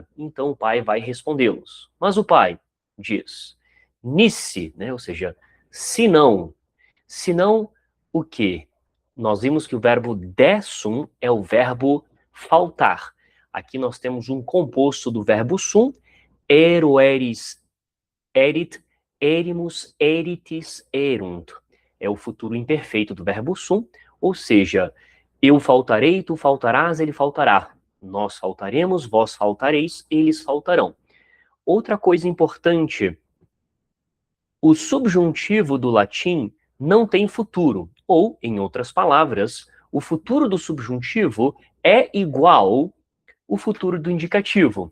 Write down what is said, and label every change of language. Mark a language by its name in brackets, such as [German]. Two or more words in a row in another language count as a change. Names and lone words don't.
[Portuguese] Então o pai vai respondê-los. Mas o pai diz, nisi, né, ou seja, se não o quê? Nós vimos que o verbo dessum é o verbo faltar. Aqui nós temos um composto do verbo sum, [Latin] ero, eris, erit, erimus, eritis, erunt. [Portuguese] É o futuro imperfeito do verbo sum, ou seja, eu faltarei, tu faltarás, ele faltará. Nós faltaremos, vós faltareis, eles faltarão. Outra coisa importante, o subjuntivo do latim não tem futuro, ou, em outras palavras, o futuro do subjuntivo é igual ao futuro do indicativo.